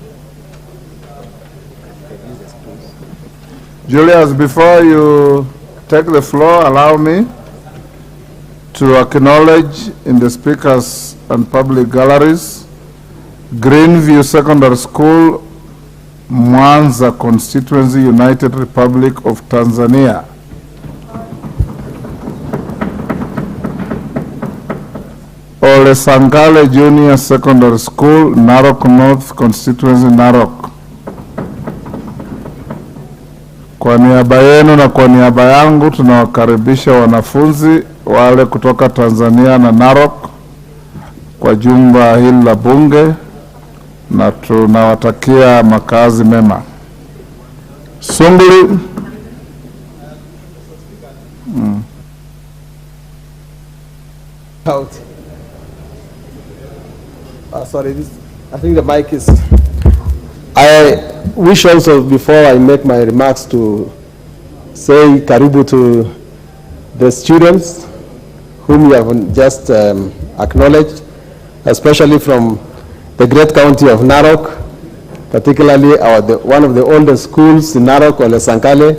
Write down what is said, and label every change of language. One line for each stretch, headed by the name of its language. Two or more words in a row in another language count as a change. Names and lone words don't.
English: Julius, before you take the floor, allow me to acknowledge in the speakers and public galleries Greenview Secondary School, Mwanza Constituency, United Republic of Tanzania. Ole Sangale Junior Secondary School, Narok North Constituency, Narok.
Swahili: Kwa niaba yenu na kwa niaba yangu tunawakaribisha wanafunzi wale kutoka Tanzania na Narok kwa jumba hili la bunge na tunawatakia makazi mema.
English: Sunguli. Out. Sorry, I think the mic is... I wish also, before I make my remarks, to say karibu to the students whom you have just acknowledged, especially from the great county of Narok, particularly one of the oldest schools in Narok, Ole Sankale.